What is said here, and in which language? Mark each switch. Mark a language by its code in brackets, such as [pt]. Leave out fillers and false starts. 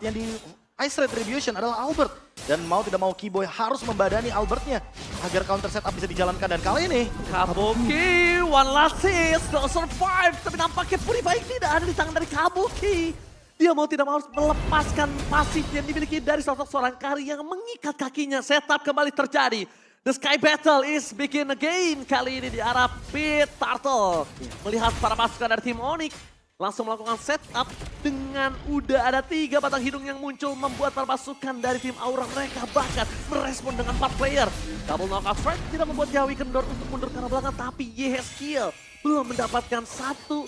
[id] Yang di Ice Retribution adalah Albert. Dan mau tidak mau Keyboy harus membadani Albertnya agar counter setup bisa dijalankan. Dan kali ini [en] Kabuki, one last hit, still survive. [id] Tapi nampaknya Purify tidak ada di tangan dari Kabuki. Dia mau tidak mau harus melepaskan pasif yang dimiliki dari sosok seorang Kari yang mengikat kakinya. Setup kembali terjadi. [en] The Sky Battle is begin again. [id] Kali ini di arah Pit Turtle. Melihat para pasukan dari tim Onyx langsung melakukan setup dengan udah ada 3 batang hidung yang muncul membuat para pasukan dari tim Aura mereka bahkan merespon dengan 4 player. Double knockout strike tidak membuat Yawi kendor untuk mundur ke arah belakang tapi Yehezkiel belum mendapatkan 1